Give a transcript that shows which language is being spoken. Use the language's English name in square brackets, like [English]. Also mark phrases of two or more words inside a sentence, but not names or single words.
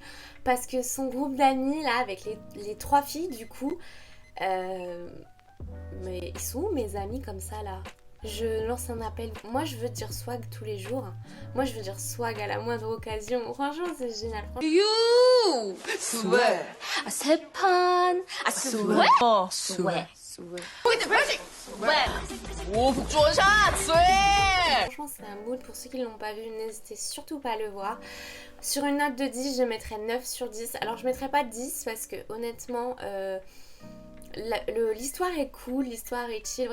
[French] Parce que son groupe d'amis, là, avec les trois filles, du coup, mais ils sont où mes amis comme ça, là? Je lance un appel. Moi, je veux dire swag tous les jours. Moi, je veux dire swag à la moindre occasion. Franchement, c'est génial. [English] You! Swag! [Korean] 아, 세 판! 아, [French] swag! swag! Franchement, c'est un mood. Pour ceux qui ne l'ont pas vu, n'hésitez surtout pas à le voir. Sur une note de 10, je mettrais 9 sur 10. Alors, je mettrais pas 10 parce que honnêtement, l'histoire est cool, l'histoire est chill.